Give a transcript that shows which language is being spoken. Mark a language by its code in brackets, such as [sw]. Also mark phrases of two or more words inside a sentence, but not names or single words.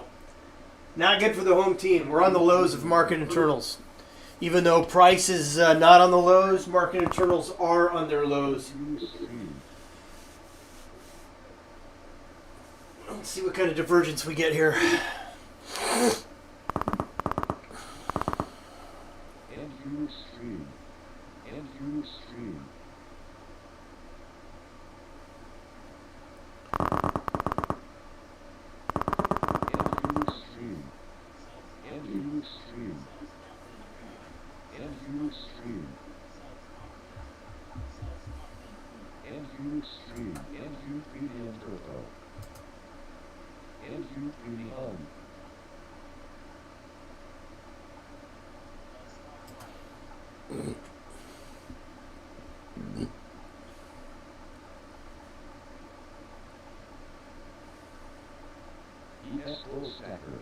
[en] Not good for the home team. We're on the lows of market internals. Even though price is not on the lows, market internals are on their lows. NU Stream. Let's see what kind of divergence we get here. NU Stream. NU Stream. NU Stream. NU Stream. NU Stream. NU Stream. NU Medium Turbo. NU Beauty Home. ES Bull Stacker.